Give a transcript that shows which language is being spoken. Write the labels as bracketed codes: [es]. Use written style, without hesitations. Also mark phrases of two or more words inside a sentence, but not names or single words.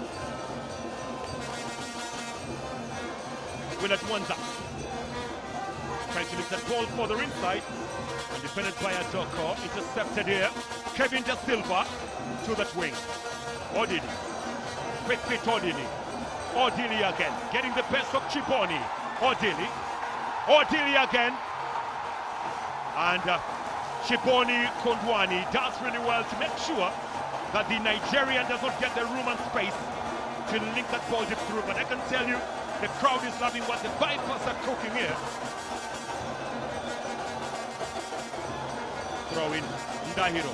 [en] Will at Mwanza. Trying to lift that ball further inside. And defended by Adoko. Intercepted here. Kevin Da Silva to that wing. Odili. Quick fit Odili. Odili again. Getting the best of Chiboni. Odili. Odili again. And Chiboni Kondwani does really well to make sure that the Nigerian does not get the room and space to link that ball deep through. But I can tell you, the crowd is loving what the Vipers are cooking here. Throw in Ndahiro.